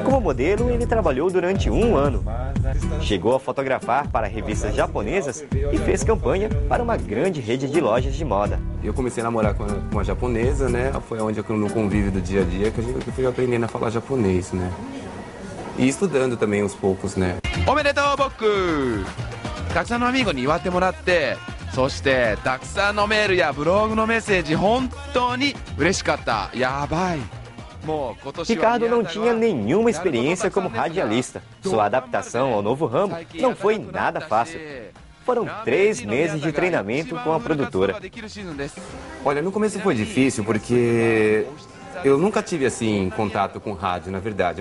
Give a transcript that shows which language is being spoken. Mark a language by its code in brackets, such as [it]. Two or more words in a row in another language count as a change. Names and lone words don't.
[pt] Como modelo, ele trabalhou durante 1 ano. Chegou a fotografar para revistas japonesas e fez campanha para uma grande rede de lojas de moda. Eu comecei a namorar com uma japonesa, né? Foi onde, no convívio do dia a dia, que eu fui aprendendo a falar japonês, né? E estudando também aos poucos, né? [ja] おめでとう、僕! たくさんのアミーゴに祝ってもらって、そしてたくさんのメールやブログのメッセージ本当に嬉しかった。やばい。 [pt] Ricardo não tinha nenhuma experiência como radialista. Sua adaptação ao novo ramo não foi nada fácil. Foram 3 meses de treinamento com a produtora. Olha, no começo foi difícil porque eu nunca tive assim contato com rádio, na verdade.